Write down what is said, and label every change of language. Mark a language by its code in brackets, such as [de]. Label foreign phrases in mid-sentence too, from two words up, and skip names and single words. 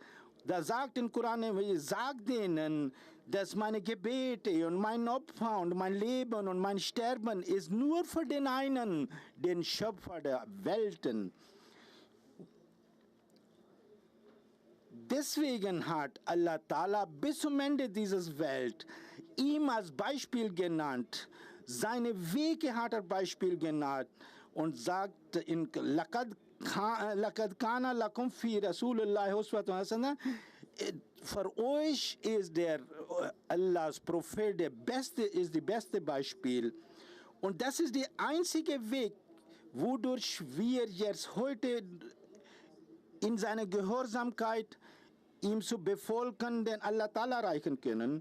[de] Da sagt im Koran, sagt denen, dass meine Gebete und mein Opfer und mein Leben und mein Sterben ist nur für den einen, den Schöpfer der Welten. Deswegen hat [ar] الله تعالى [de] bis zum Ende dieser Welt ihm als Beispiel genannt. Seine Wege hat er Beispiel genannt und sagt in [ar] لقد كان لكم في رسول الله أسوة حسنة. [de] Für euch ist der Allahs Prophet ist die beste Beispiel. Und das ist der einzige Weg, wodurch wir jetzt heute in seiner Gehorsamkeit ihm zu befolgen, den [ar] الله تعالى [de] erreichen können.